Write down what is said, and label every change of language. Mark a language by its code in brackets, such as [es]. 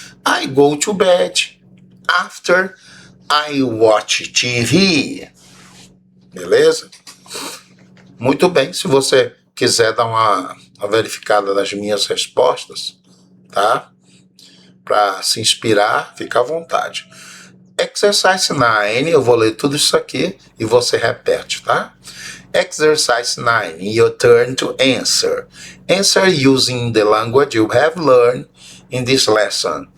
[en] I go to bed after I watch TV. [pt] Beleza? Muito bem. Se você quiser dar uma verificada nas minhas respostas, tá? Para se inspirar, fica à vontade. Exercise 9, eu vou ler tudo isso aqui e você repete, tá? [en] Exercise 9, your turn to answer. Answer using the language you have learned in this lesson.